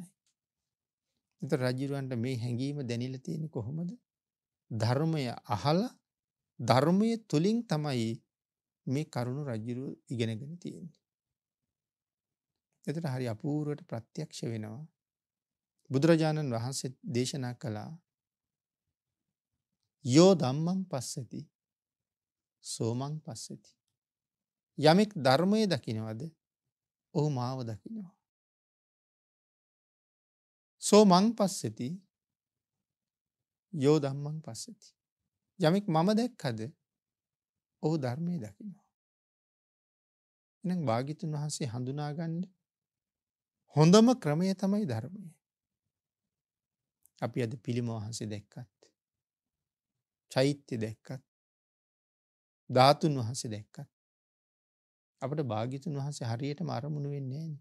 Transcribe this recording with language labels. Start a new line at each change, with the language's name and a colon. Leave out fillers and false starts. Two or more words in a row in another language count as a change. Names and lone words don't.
Sinhala: ඒතර රජ්ජුරුවන්ට මේ හැඟීම දැනෙලා තියෙන්නේ කොහොමද? ධර්මය අහලා ධර්මයේ තුලින් තමයි මේ කරුණ රජ්ජුරුව ඉගෙනගෙන තියෙන්නේ. එතකොට හරි අපූර්වට ප්‍රත්‍යක්ෂ වෙනවා. බුදුරජාණන් වහන්සේ දේශනා කළා
Pali: යෝ ධම්මං පස්සති සෝමං පස්සති.
Sinhala: යමෙක් ධර්මයේ දකින්නවද ඔහු මාව දකින්නවා.
Pali: සෝමං පස්සති යෝ ධම්මං පස්සති.
Sinhala: යමෙක් මම දැක්කද ඔහු ධර්මයේ දකින්නවා. එහෙනම් භාග්‍යතුන් වහන්සේ හඳුනා ගන්න හොඳම ක්‍රමය තමයි ධර්මය. අපි අද පිළිම වහන්සේ දැක්කත්, චෛත්‍ය දැක්කත්, ධාතුන් වහන්සේ දැක්කත් අපිට භාග්‍යතුන් වහන්සේ හරියටම අරමුණු වෙන්නේ නැහැ.